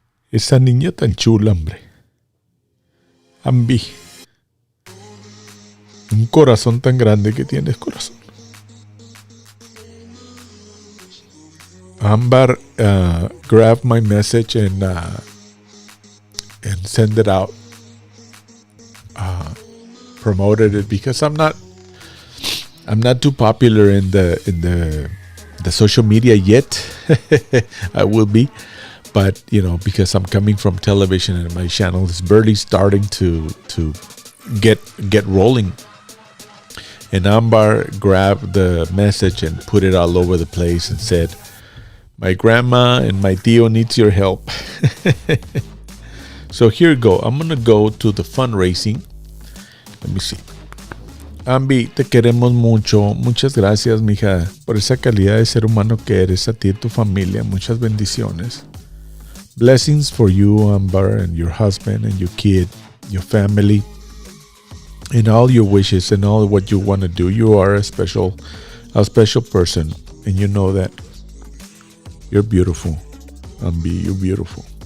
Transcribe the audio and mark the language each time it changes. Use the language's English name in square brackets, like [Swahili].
[Spanish] Esa niña tan chula, hombre. Ambi. Un corazón tan grande que tienes, corazón. [English] Ambar grabbed my message and send it out. Promoted it because I'm not too popular in the social media yet. I will be, but because I'm coming from television and my channel is barely starting to get rolling. And Ambar grabbed the message and put it all over the place and said, "My grandma and my tío needs your help." So here we go. I'm going to go to the fundraising. Let me see. Ambi, [Spanish] te queremos mucho. Muchas gracias, mija, por esa calidad de ser humano que eres, a ti y tu familia. Muchas bendiciones. [English] Blessings for you, Ambar, and your husband and your kid, your family, and all your wishes and all what you want to do. You are a special person, and you know that. You're beautiful, Ambi. You're beautiful.